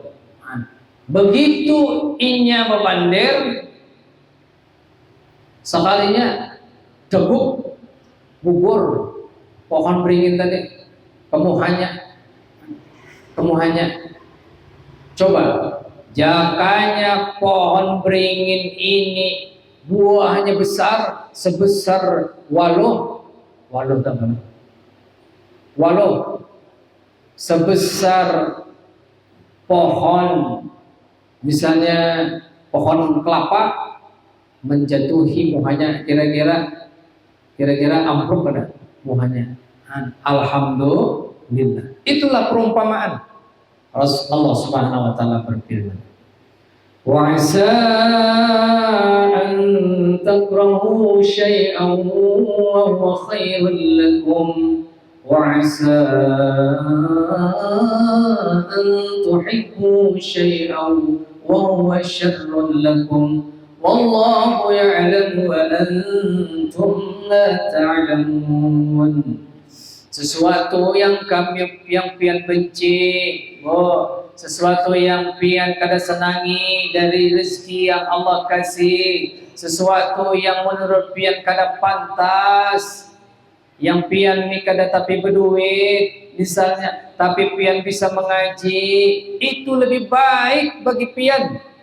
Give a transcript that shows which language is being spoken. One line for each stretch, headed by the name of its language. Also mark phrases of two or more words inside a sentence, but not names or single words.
Banjar: Begitu inya memandir, sekalinya debuk bubur pohon beringin tadi, kemuhannya. Coba, jakanya pohon beringin ini buahnya besar sebesar waluh sebesar pohon, misalnya pohon kelapa, menjatuhi buahnya kira-kira ambruk pada buahnya.
Indonesian: Alhamdulillah. Itulah perumpamaan.
Arabic: الله سبحانه وتعالى
Indonesian: berfirman,
Arabic: وعسى أن تكرهوا شيئا وهو خير لكم وعسى أن تحبوا شيئا وهو شر لكم والله يعلم وأنتم لا تعلمون.
Banjar: Sesuatu yang pian benci, sesuatu yang pian kada senangi dari rezeki yang Allah kasih, sesuatu yang menurut pian kada pantas, yang pian ni kada tapi berduit misalnya, tapi pian bisa mengaji, itu lebih baik bagi pian.